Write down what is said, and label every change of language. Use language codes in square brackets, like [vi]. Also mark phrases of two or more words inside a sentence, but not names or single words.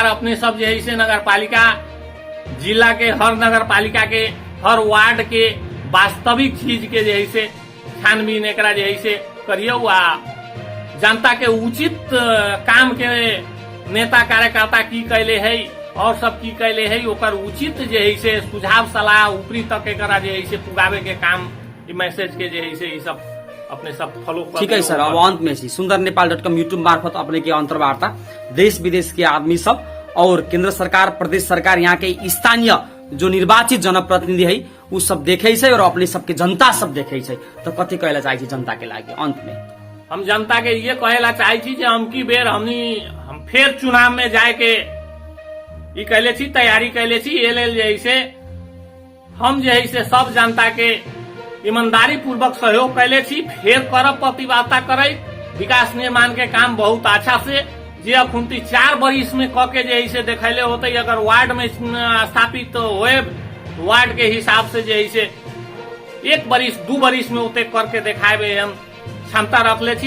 [mai] अपने सब जे ऐसे नगर पालिका जिला के हर नगर पालिका के हर वार्ड के वास्तविक चीज के जे ऐसे छानबीन एकरा जे ऐसे करियो आ जनता के उचित काम के नेता कार्यकर्ता की कैले है और सब की कैले है ओकर उचित जे है से सुझाव सलाह ऊपरी तक एकरा जे है से पुगावे के काम ई मैसेज के जे है से ई सब अपने सब फॉलो कर। ठीक है सर अब अंत में सुंदर नेपाल.com यूट्यूब मार्फत अपने के अंतर्वार्ता देश विदेश के आदमी सब और केंद्र सरकार, प्रदेश सरकार, यहाँ के स्थानीय जो निर्वाचित जनप्रतिनिधि है उ सब देखे छै और अपने सबके जनता सब देखे छै। तो कथी कहला चाहे छी जनता के लागे अंत में? हम जनता के ये कहेला चाहे छी जे हमकी बेर हम फिर चुनाव में जाए के ई कहले छी, तैयारी कहले छी। ये लेल जे से हम जे से सब जनता के ईमानदारी पूर्वक सहयोग कहले छी। फिर करब प्रतिबद्धता करे विकास निर्माण के काम बहुत अच्छा से जे अखुनती 4 बरिस में क के जे से देखले होते। अगर वार्ड में स्थापित होए वार्ड के हिसाब से जे से 1 बरिस 2 बरिस में उते करके दिखाए हम क्षमता रखले छी।